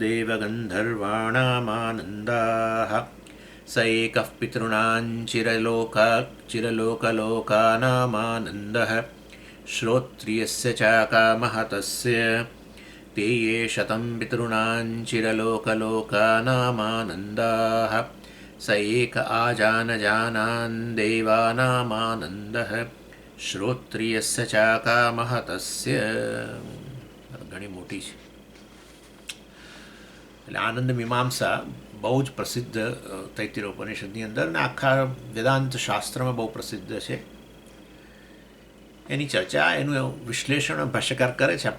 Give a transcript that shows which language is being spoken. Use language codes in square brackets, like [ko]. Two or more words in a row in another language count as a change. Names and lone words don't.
[sa] देवगन्धर्वाणामानन्दाः स एकः पितॄणां चिरलोकलोकानामानन्दः श्रोत्रियस्य चाकामः तस्य ते ये शतं पितॄणां चिरलोकलोकानामानन्दाः स एक आजानजानान् देवानामानन्दः श्रोत्रियस्य चाकामः तस्य [gu] ઘણી મોટી છે. એટલે આનંદ મીમાંસા બહુ જ પ્રસિદ્ધ તૈત્તિરીયોપનિષદની અંદર ને આખા વેદાંત શાસ્ત્રમાં બહુ પ્રસિદ્ધ છે. એની ચર્ચા એનું વિશ્લેષણ ભાષ્યકાર કરે છે.